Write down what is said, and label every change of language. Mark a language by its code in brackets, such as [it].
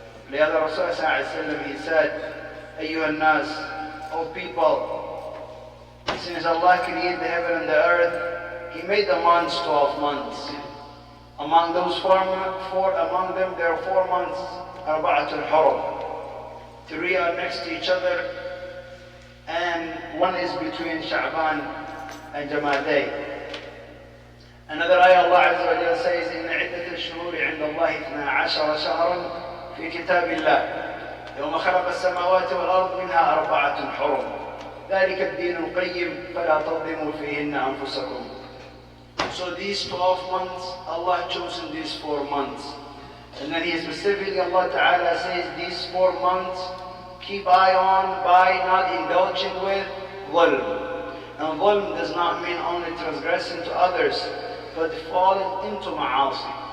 [ar] لهذا [en] Rasulullah sallallahu he said, [ar] أيها الناس, [en] O people, since Allah created the heaven and the earth, He made the months 12 months. Among those among them there are 4 months, Arba'atul Hurum. 3 are next to each other, and 1 is between Sha'ban and Jamaday. Another ayah Allah Azza wa Jalla says, [ar] إن عدة الشهور عند الله 12 شهرا في كتاب الله يوم خلق السماوات والأرض منها 4 حرم ذلك الدين القيم فلا تظلموا فيهن أنفسكم. [en] So these 12 months, Allah chosen these 4 months. And then He specifically, Allah Ta'ala says, these 4 months, keep eye on by not indulging with dhulm. And dhulm does not mean only transgressing to others, but falling into ma'asi.